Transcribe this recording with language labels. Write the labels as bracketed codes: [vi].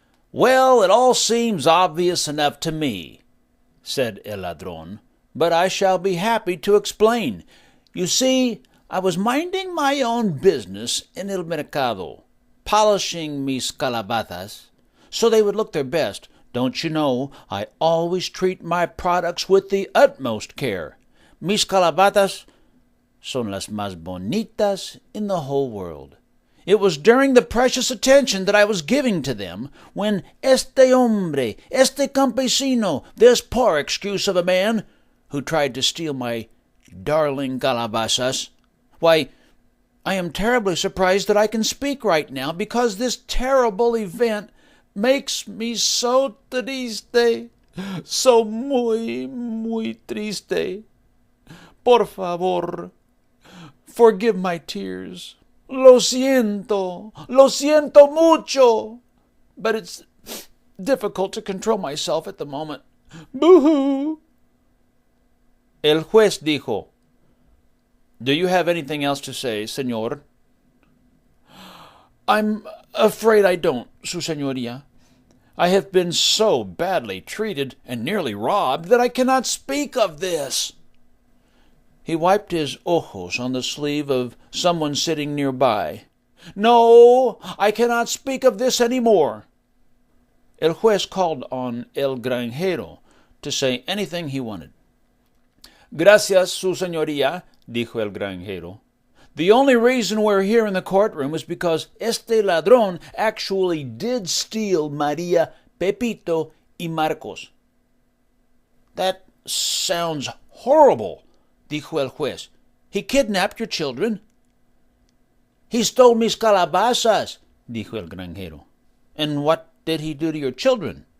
[en] Well, it all seems obvious enough to me, said [es] el ladrón, [en] but I shall be happy to explain. You see, I was minding my own business in [es] el mercado, [en] polishing [es] mis calabazas, [en] so they would look their best. Don't you know, I always treat my products with the utmost care. [es] Mis calabazas son las más bonitas [en] in the whole world. It was during the precious attention that I was giving to them when [es] este hombre, este campesino, [en] this poor excuse of a man, who tried to steal my darling calabazas. Why, I am terribly surprised that I can speak right now because this terrible event makes me so triste, [es] so muy triste. Por favor, [en] forgive my tears. [es] Lo siento mucho. [en] But it's difficult to control myself at the moment. Boo-hoo. [es] El juez dijo, [en] Do you have anything else to say, señor? I'm afraid I don't, Su Señoría. I have been so badly treated and nearly robbed that I cannot speak of this. He wiped his ojos on the sleeve of someone sitting nearby. No, I cannot speak of this any more. El juez called on El Granjero to say anything he wanted. [es] Gracias, Su Señoría, dijo el Granjero. [en] The only reason we're here in the courtroom is because [es] este ladrón [en] actually did steal María, Pepito, y Marcos. That sounds horrible, [es] dijo el juez. [en] He kidnapped your children. He stole [es] mis calabazas, dijo el Granjero. [en] And what did he do to your children?